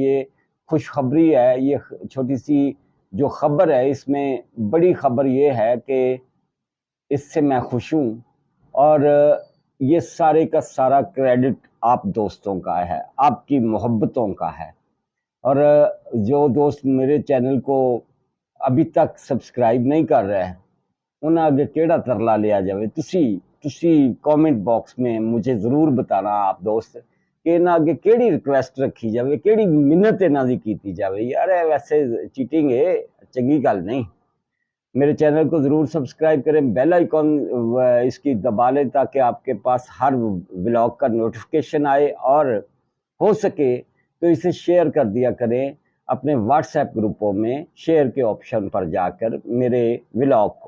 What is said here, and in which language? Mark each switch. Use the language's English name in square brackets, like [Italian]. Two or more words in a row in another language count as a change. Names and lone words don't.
[Urdu] یہ خوشخبری ہے، یہ چھوٹی سی جو خبر ہے، اس میں بڑی خبر یہ ہے کہ اس سے میں خوش ہوں، اور یہ سارے کا سارا کریڈٹ آپ دوستوں کا ہے، آپ کی محبتوں کا ہے۔ اور جو دوست میرے چینل کو ابھی تک سبسکرائب نہیں کر رہے ہیں، [Punjabi] انہاں اگے کیڑا ترلا لیا جاوے، تسی [English] comment box [Punjabi] میں مجھے ضرور بتانا آپ دوست کہ انہاں اگے کیڑی ریکویسٹ رکھی جاوے، کیڑی منت انہاں دی کیتی جاوے۔ [Urdu] یار ویسے چیٹنگ ہے، [Punjabi] چنگی گل نہیں۔ [Urdu] میرے چینل کو ضرور سبسکرائب کریں، [English] bell icon [Urdu] اس کی دبا لیں تاکہ آپ کے پاس ہر ولاگ کا نوٹیفیکیشن آئے، اور ہو سکے تو اسے شیئر کر دیا کریں اپنے واٹس ایپ گروپوں میں، شیئر کے آپشن پر جا کر میرے ولاگ کو۔